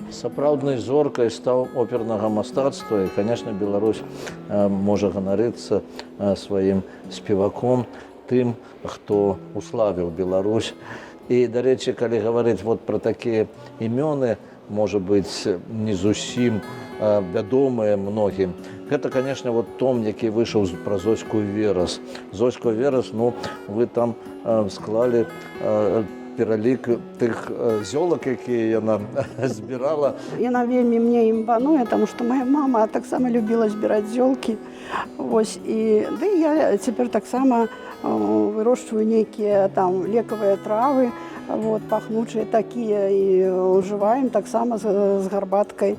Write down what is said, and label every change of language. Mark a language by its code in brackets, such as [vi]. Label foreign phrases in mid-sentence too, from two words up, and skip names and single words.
[be] Сапраўднай зоркай стаў опернага мастацтва, і, канешне, Беларусь можа ганарыцца сваім спеваком, тым, хто уславіў Беларусь. І, дарэчы, калі гаварыць пра такія імёны, можа быць, не зусім вядомыя многім. Гэта, [ru] конечно, вот том, [be] які выйшаў пра Зоську Верас. Зоську Верас, ну, вы там склалі пералік тых зёлак, якія яна збірала. Яна вельмі мне імпануе, таму што моя мама таксама любіла збіраць зёлкі. Вось, і да і я цяпер таксама вырошчваю нейкія там лекавыя травы, вот, пахнучыя такія, і ўжываем таксама з гарбаткай.